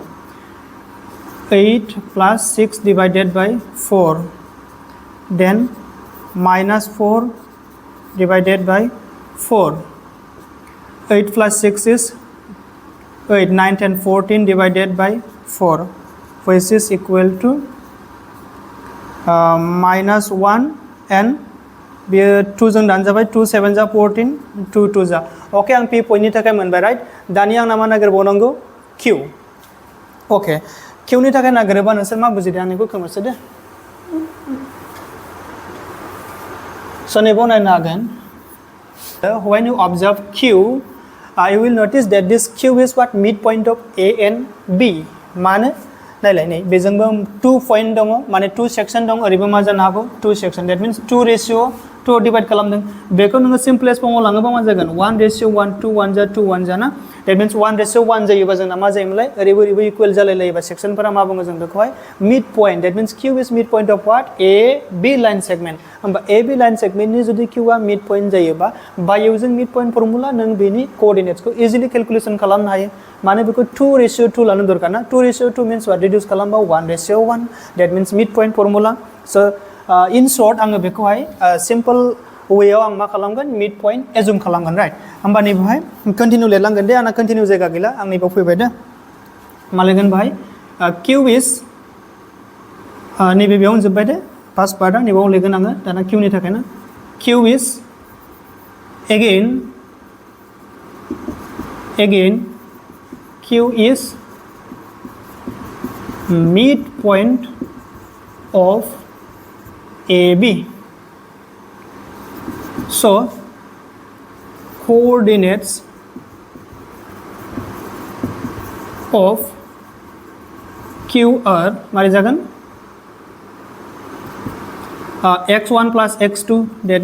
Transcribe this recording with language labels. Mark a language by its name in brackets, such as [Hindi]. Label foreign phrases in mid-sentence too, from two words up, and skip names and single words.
[English] 8 plus 6 divided by 4, then minus 4 divided by 4. 8 plus 6 is 8, 9, 10, 14 divided by 4, which is equal to minus 1 and 2 [Bodo] जों दानजाबाय 2 7 जा 14 2 2 जा ओके आं p पॉइंटनि थाखाय मोनबाय राइट दानिया आंना मा नागिरबावनांगौ q ओके q नि थाखाय नागिरोबा नोंसोर मा बुजिदों आं बेखौ खोमोरसो दे स नैबाव नायनो हागोन [English] when you observe q you will notice that this q is what midpoint of a and b [Bodo] माने नायलाय नै बेजोंबो 2 पॉइंट दङ माने 2 सेक्शन दङ ओरैबो मा जानो हागौ [English] 2 section that means 2 ratio 2 divide [Bodo] खालामदों बेखौ नोङो सिम्पलेस्ट फर्मआव लाङोबा मा जागोन [English] 1 ratio 1 [Bodo] 2 1 जा 2 1 जाना [English] that means 1 ratio 1 [Bodo] जायोबा जोंना मा जायोमोनलाय ओरैबो इक्वल जालाय लायोबा सेक्शनफोरा मा बुङो जों बेखौहाय [English] mid point that means q is mid point of what a [Bodo] b लाइन सेगमेंट होमबा a b लाइन सेगमेंटनि जुदि q आ मिड पॉइंट जायोबा [English] by using mid point formula [Bodo] नों बेनि कोऑर्डिनेट्सखौ इजिली कैलकुलेशन खालामनो हायो माने बेखौ [English] 2 ratio 2 [Bodo] लानो दरकार ना [English] 2 ratio 2 means what reduce [Bodo] खालामबा [English] 1 ratio 1 that means mid point formula so in short [Bodo] आङो बेखौहाय सिंपल वेआव आं मा खालामगोन [English] mid point assume [Bodo] खालामगोन राइट होमबा नै बेवहाय कन्टिन्यू लिरलांगोन दे आंना कन्टिन्यू जायगा गैला आं नैबाव फैबाय दे मा लिरगोन बेवहाय [English] q is [Bodo] नैबे बेयाव जोबबाय दे फार्स्ट पार्टआ नैबाव लिरगोन आङो दाना q नि थाखाय ना [English] q is again q is midpoint of AB. So coordinates of Q are [Bodo] मारे जागोन [English] x1 plus x2 that